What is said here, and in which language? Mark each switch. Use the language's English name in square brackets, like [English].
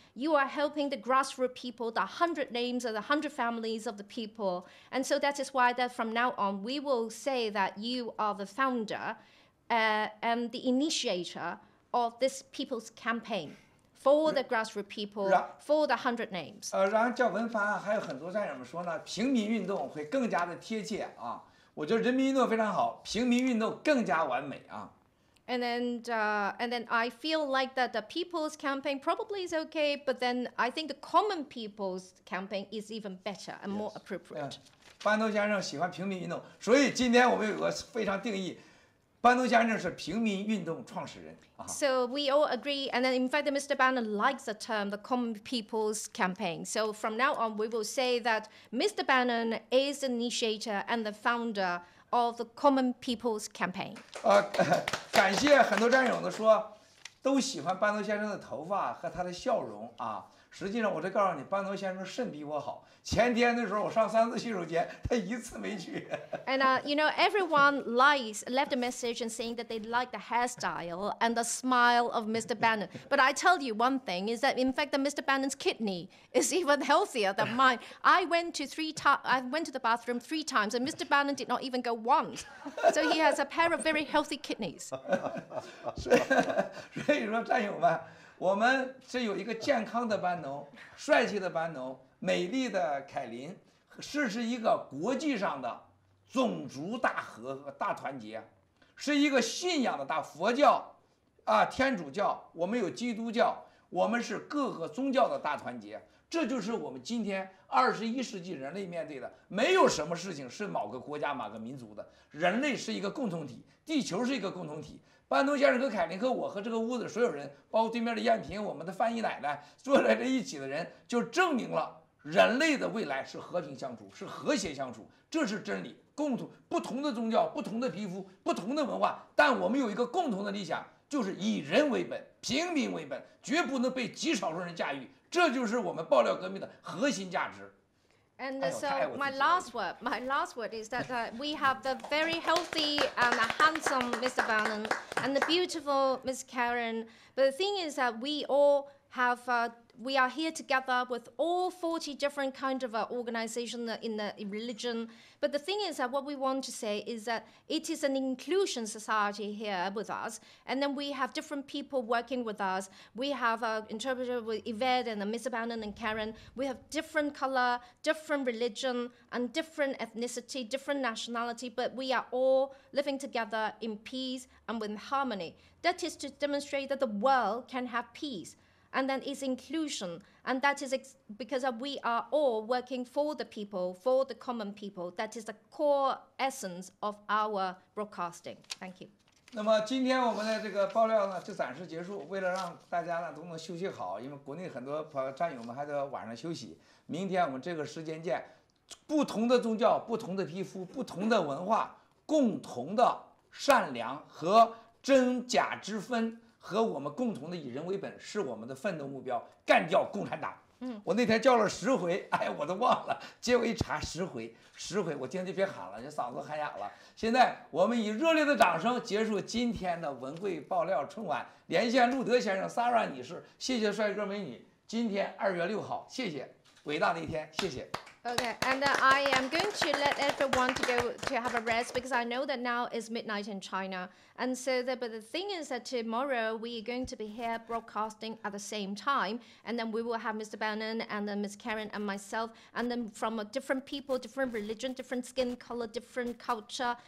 [English] You are helping the grassroots people, the 100 names of the 100 families of the people. And so that is why that from now on, we will say that you are the founder and the initiator of this people's campaign for the grassroots people, for the 100 names. [Chinese] 然后叫文凡还有很多战友们说呢，平民运动会更加的贴切啊。我觉得人民运动非常好，平民运动更加完美啊。 [English] And then I feel like that the people's campaign probably is okay, but then I think the common people's campaign is even better and more appropriate. [Chinese] 班农先生喜欢平民运动，所以今天我们有个非常定义，班农先生是平民运动创始人。 [English] So we all agree, and then in fact, Mr. Bannon likes the term the common people's campaign. So from now on, we will say that Mr. Bannon is the initiator and the founder of the common people's campaign. [Chinese] 感谢很多战友的说，都喜欢班农先生的头发和他的笑容啊。实际上，我这告诉你，班农先生肾比我好。前天的时候，我上3次洗手间，他1次没去。 [English] And you know, everyone left a message and saying that they like the hairstyle and the smile of Mr. Bannon. But I tell you one thing is that in fact, that Mr. Bannon's kidney is even healthier than mine. I went to the bathroom 3 times, and Mr. Bannon did not even go once. So he has a pair of very healthy kidneys. [Chinese] 所以说，战友们。我们是有一个健康的班农，帅气的班农，美丽的凯琳，是一个国际上的种族大和和大团结，是一个信仰的大佛教啊，天主教，我们有基督教，我们是各个宗教的大团结。这就是我们今天21世纪人类面对的，没有什么事情是某个国家、某个民族的，人类是一个共同体，地球是一个共同体。班农先生和凯琳和我和这个屋子所有人，包括对面的燕平，我们的翻译奶奶，坐在这一起的人，就证明了人类的未来是和平相处，是和谐相处，这是真理。共同不同的宗教、不同的皮肤、不同的文化，但我们有一个共同的理想，就是以人为本，平民为本，绝不能被极少数人驾驭。这就是我们爆料革命的核心价值。 [English] And so my last word is that we have the very healthy and handsome Mr. Bannon and the beautiful Miss Karen. But the thing is that we all have, we are here together with all 40 different kinds of organizations in religion. But the thing is that what we want to say is that it is an inclusion society here with us. And then we have different people working with us. We have an interpreter with Yvette and Mr. Bannon and Karen. We have different color, different religion, and different ethnicity, different nationality. But we are all living together in peace and with harmony. That is to demonstrate that the world can have peace. and then it's inclusion, and that is because we are all working for the people, for the common people. That is the core essence of our broadcasting. Thank you. [Chinese] 那么今天我们的这个爆料呢，就暂时结束。为了让大家呢都能休息好，因为国内很多战友们还得晚上休息。明天我们这个时间见。不同的宗教、不同的皮肤、不同的文化，共同的善良和真假之分，和我们共同的以人为本，是我们的奋斗目标。干掉共产党！我那天叫了10回，哎，我都忘了。结果一查10回，我今天就别喊了，这嗓子喊哑了。现在我们以热烈的掌声结束今天的文汇爆料春晚，连线路德先生、Sarah 女士，谢谢帅哥美女。今天2月6号，谢谢，伟大的一天，谢谢。 [English] Okay, and I am going to let everyone to go to have a rest because I know that now is midnight in China. And so, but the thing is that tomorrow we are going to be here broadcasting at the same time. And then we will have Mr. Bannon and then Ms. Karen and myself. And then from different people, different religion, different skin color, different culture.